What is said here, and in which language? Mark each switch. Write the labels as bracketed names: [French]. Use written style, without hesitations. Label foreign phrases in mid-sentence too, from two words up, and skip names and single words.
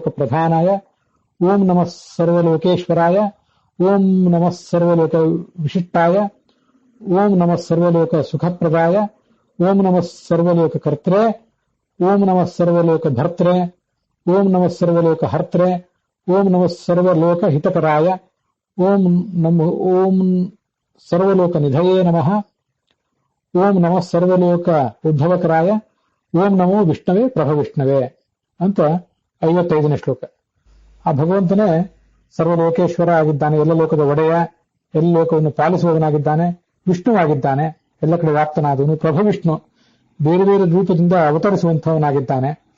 [Sanskrit] ಪ್ರಧಾನಾಯ, ಓಂ ನಮಃ ಸರ್ವಲೋಕೇಶ್ವರಾಯ, ಓಂ ನಮಃ ಸರ್ವಲೋಕ ವಿಶಿಷ್ಟಾಯ, ಓಂ ನಮಃ ಸರ್ವಲೋಕ ಸುಖಪ್ರದಾಯ, ಓಂ ನಮಃ ಸರ್ವಲೋಕ ಕರ್ತ್ರೆ, ಓಂ ನಮಃ ಸರ್ವಲೋಕ ಭರ್ತ್ರೆ, ಓಂ ನಮಃ ಸರ್ವಲೋಕ ಹರ್ತ್ರೆ, ಓಂ ನಮಃ ಸರ್ವಲೋಕ ಹಿತಕರಾಯ, ಓಂ ಸರ್ವಲೋಕ ನಿಧಯೇ ನಮಃ, ಓಂ ನಮಃ ಸರ್ವಲೋಕ ಉದ್ಧವಕರಾಯ, ಓಂ ನಮೋ ವಿಷ್ಣವೇ ಪ್ರಭವಿಷ್ಣವೇ [Kannada] ಅಂತ 55ನೇ ಶ್ಲೋಕ. ಆ ಭಗವಂತನೇ ಸರ್ವಲೋಕೇಶ್ವರ ಆಗಿದ್ದಾನೆ, ಎಲ್ಲ ಲೋಕದ ಒಡೆಯ, ಎಲ್ಲ ಲೋಕವನ್ನು ಪಾಲಿಸುವವನಾಗಿದ್ದಾನೆ, ವಿಷ್ಣುವಾಗಿದ್ದಾನೆ, ಎಲ್ಲ ಕಡೆ ವ್ಯಾಪ್ತನಾದವನು. ಪ್ರಭವಿಷ್ಣು ಬೇರೆ ಬೇರೆ ರೂಪದಿಂದ ಅವತರಿಸುವಂತವನಾಗಿದ್ದಾನೆ.